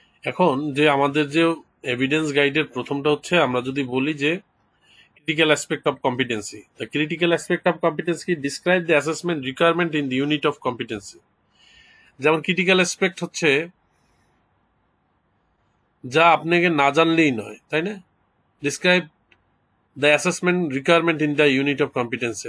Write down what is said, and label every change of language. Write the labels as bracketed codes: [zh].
[bn] এখন যে আমাদের যে এভিডেন্স গাইডের প্রথমটা হচ্ছে, আমরা যদি বলি যে [en] critical aspect of competency. The critical aspect of competency describe the assessment requirement in the unit of competency. [bn] যেমন critical aspect হচ্ছে যা আপনাকে না জানলেই নয়, তাই না? [en] Describe the assessment requirement in the unit of competency.